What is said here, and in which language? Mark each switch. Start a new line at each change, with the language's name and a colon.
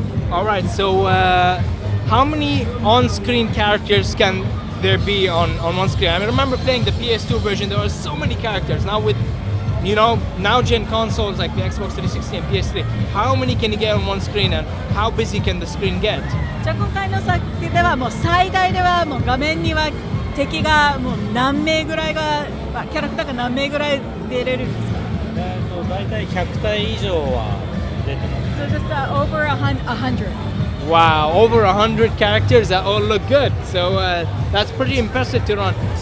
English: All right, so how many on-screen characters can there be on one screen? I remember playing the PS2 version, there were so many characters. Now with, now-gen consoles like the Xbox 360 and PS3, how many can you get on one screen and how busy can the screen get?
Japanese: じゃあ今回の作品ではもう最大ではもう画面には敵がもう何名ぐらいがキャラクターが何名ぐらい出れるんですか？大体100体以上は出てます。
English: So just over 100. Wow, over 100 characters that all look good. So that's pretty impressive to run.